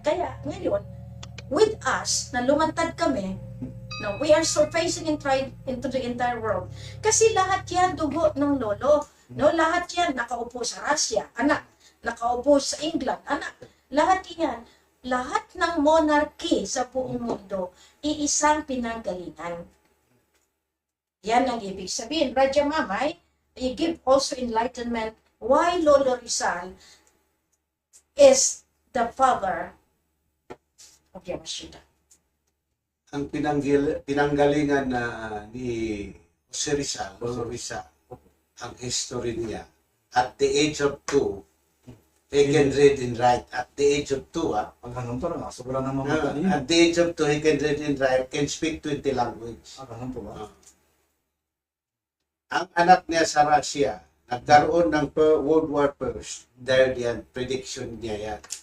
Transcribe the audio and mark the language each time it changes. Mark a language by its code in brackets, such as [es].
[tl] Kaya ngayon, [en] with us, [tl] na lumantad kami, [en] we are surfacing into the entire world. [tl] Kasi lahat yan dugo ng lolo. Lahat yan nakaupo sa Russia, anak. Nakaupo sa England, anak. Lahat yan. Lahat ng monarchy sa buong mundo, iisang pinanggalingan. Yan ang ibig sabihin. [en] Raja Mamay, you give also enlightenment why Lolo Rizal is the father of Yamashita. [tl] Ang pinanggalingan ni Jose Rizal, ang history niya, [en] at the age of 2, he can read and write. At the age of 2, [tl] Ganun talaga. Sobrang naman matalino. [en] at the age of 2, he can read and write, can speak 20 languages. [tl] Ganun po ba? Ang anak niya sa Russia, nagkaroon ng World War I, dahil yan, prediction niya yan.